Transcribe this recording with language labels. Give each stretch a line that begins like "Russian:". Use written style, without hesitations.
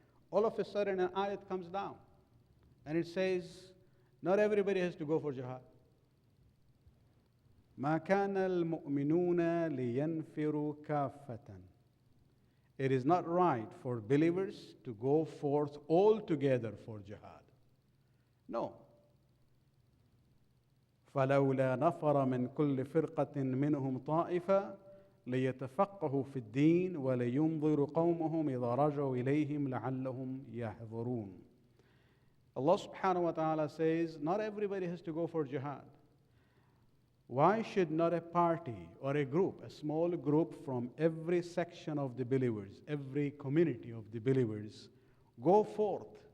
English: All of a sudden, an ayat comes down, and it says, not everybody has to go for jihad.
Arabic: مَا كَانَ الْمُؤْمِنُونَ لِيَنْفِرُوا كَافَّةً.
English: It is not right for believers to go forth all together for jihad. No.
Arabic: فلولا نفر من كل فرقة منهم طائفة ليتفقهوا في الدين ولينظروا قومهم إذا رجعوا إليهم لعلهم يحذرون.
English: Allah subhanahu wa ta'ala says, not everybody has to go for jihad. Why should not a party or a group, a small group from every section of the believers, every community of the believers, go forth?